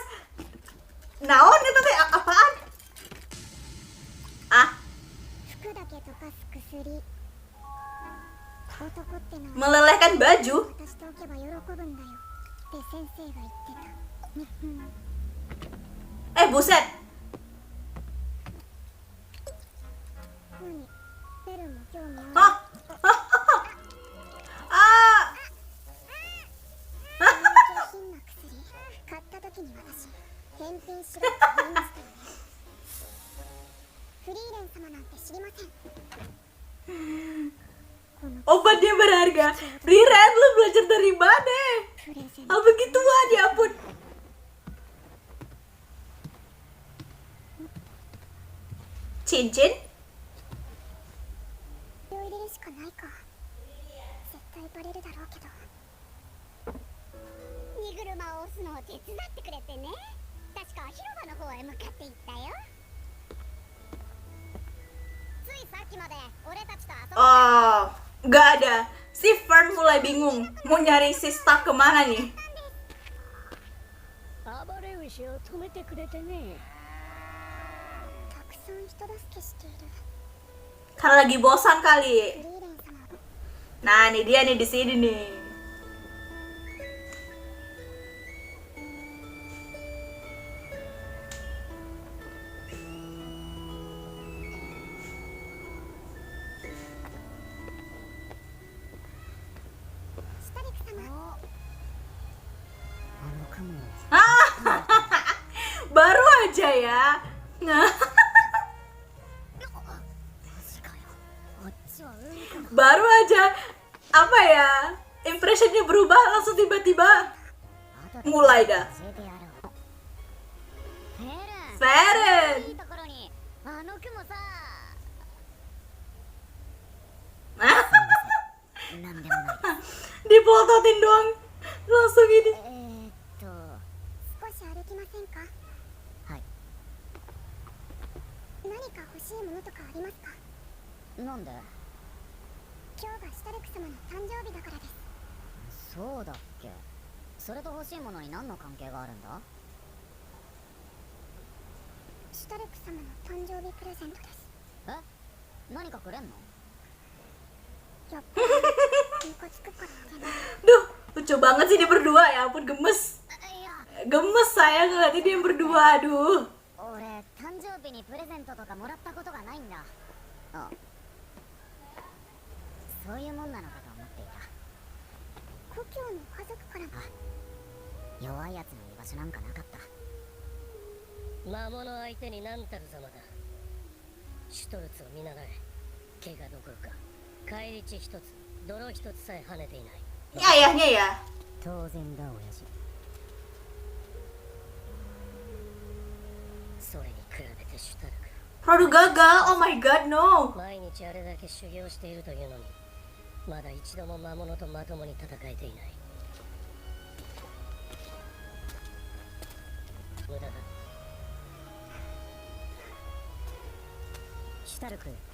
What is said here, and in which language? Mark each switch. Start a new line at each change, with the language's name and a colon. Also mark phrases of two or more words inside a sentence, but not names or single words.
Indonesian: Naon itu teh apaan? Ah,
Japanese: 服だけ溶かす薬。男ってのは
Indonesian: melelehkan baju.
Japanese: 渡しておけば喜ぶんだよって先生が言ってた。うん。
Indonesian: Buset.
Japanese: 何？ベルも興味ある。 Hah? Ah. 上品な薬買った時に私返品しろって言いましたよね。フリーレン様なんて知りません。この
Indonesian: Obatnya berharga. Riren, lu belajar dari mana?
Japanese: プレゼン
Indonesian: Hal begituan, ya ampun. Cincin?
Japanese: ト入れるしかないか。絶対バレるだろうけど。荷車を押すのを手伝ってくれてね。確か広場の方へ向かって行ったよ。ついさっきまで俺たちと遊んで
Indonesian: Oh, nggak ada. Si Fern mulai bingung mau nyari si Stark kemana nih.
Japanese: 暴れ牛を止めてくれてね。たくさん人助けしている。
Indonesian: Karena lagi bosan
Japanese: フ
Indonesian: kali.
Japanese: リーレン様
Indonesian: Nah, ini dia nih di sini nih.
Japanese: シュタリク様。あの雲。
Indonesian: Baru aja ya. Nah,
Japanese: マジかよ。あっちはうんこだ。
Indonesian: baru aja apa ya? Impressionnya berubah langsung tiba-tiba
Japanese: 後で
Indonesian: mulai dah.
Japanese: 教えてやろう。フェルン。 Feren. いいところにあの雲さ。なんでもない。
Indonesian: Dipototin doang. Langsung ini.
Japanese: 少し歩きませんか？はい。何か欲しいものとかありますか？なんで？今日がシュタルク様の誕生日だからです。そうだっけ。それと欲しいものに何の関係があるんだ？シュタルク様の誕生日プレゼントです。え？何かくれんの？やっぱりムカつくからあげない。
Indonesian: Duh, lucu banget sih dia berdua ya ampun gemes.
Japanese: いや、
Indonesian: Gemes saya ngeliatin dia berdua, aduh.
Japanese: 俺誕生日にプレゼントとかもらったことがないんだ。あ、そういうもんなのかと思っていた。故郷の家族からも。弱いやつの居場所なんかなかった。魔物相手に何たるざまだ。シュトルツを見習え。怪我どころか返り血一つ泥一つさえ跳ねていない。
Indonesian: Ini ayahnya ya.
Japanese: 当然だ親父。それに比べてシュタルク、
Indonesian: Produk gagal.
English: Oh my god, no.
Japanese: 毎日あれだけ修行しているというのにまだ一度も魔物とまともに戦えていない。無駄だ。シュタルク、